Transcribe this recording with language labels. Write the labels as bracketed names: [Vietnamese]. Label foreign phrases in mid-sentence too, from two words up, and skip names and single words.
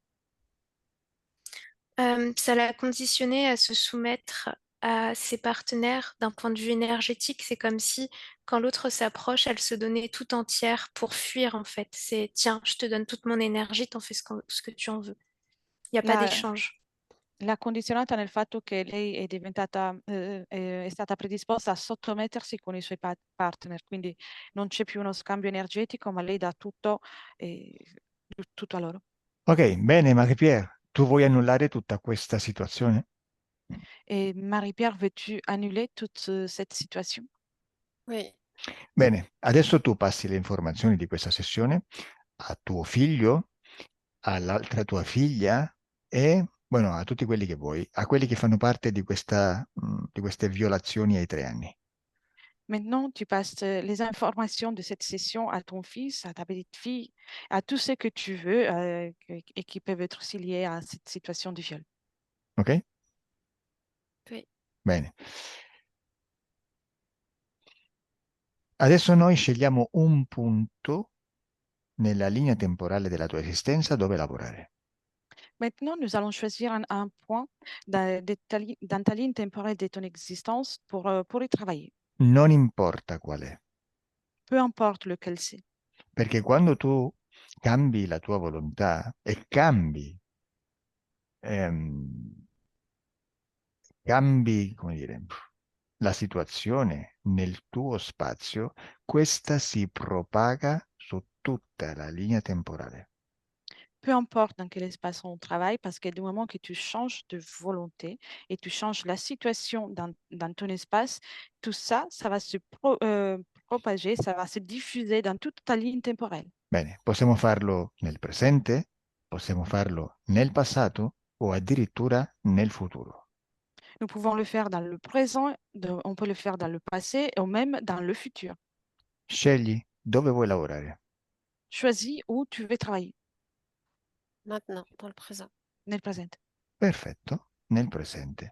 [French] Ça l'a conditionné à se soumettre à ses partenaires d'un point de vue énergétique. C'est comme si quand l'autre s'approche, elle se donnait tout entière pour fuir en fait. C'est tiens, je te donne toute mon énergie, t'en fais ce que tu en veux. Il n'y a pas d'échange. [Italian] L'ha condizionata nel fatto che lei è stata predisposta a sottomettersi con i suoi partner, quindi non c'è più uno scambio energetico, ma lei dà tutto, tutto a loro. Ok, bene, Marie-Pierre, tu vuoi annullare tutta questa situazione? [French] Et Marie-Pierre, veux-tu annuler toute cette situation? Oui. [Italian] Bene, adesso tu passi le informazioni di questa sessione a tuo figlio, all'altra tua figlia e, bueno, a tutti quelli che vuoi, a quelli che fanno parte di queste violazioni ai 3 anni. [French] Maintenant, tu passes les informations de cette session à ton fils, à ta petite fille, à tous ceux que tu veux et qui peuvent être aussi liés à cette situation de viol. Ok? Oui. [Italian] Bene. Adesso noi scegliamo un punto nella linea temporale della tua esistenza dove lavorare. [French] Maintenant, nous allons choisir un point dans ta ligne temporelle de ton existence pour y travailler, [Italian] Non importa qual è, [French] peu importe lequel c'est. [Italian] perché quando tu cambi la tua volontà e ehm, cambi, come dire, la situazione nel tuo spazio, questa si propaga su tutta la linea temporale. [French] Peu importe dans quel espace on travaille, parce que du moment que tu changes de volonté et tu changes la situation dans ton espace, tout ça, ça va se propager, ça va se diffuser dans toute ta ligne temporelle. [Italian] Bene, possiamo farlo nel presente, possiamo farlo nel passato o addirittura nel futuro. [French] Nous pouvons le faire dans le présent, on peut le faire dans le passé ou même dans le futur. [Italian] Scegli dove vuoi lavorare. [French] Choisis où tu veux travailler, Maintenant, dans le présent. [Italian] nel presente. Perfetto, nel presente.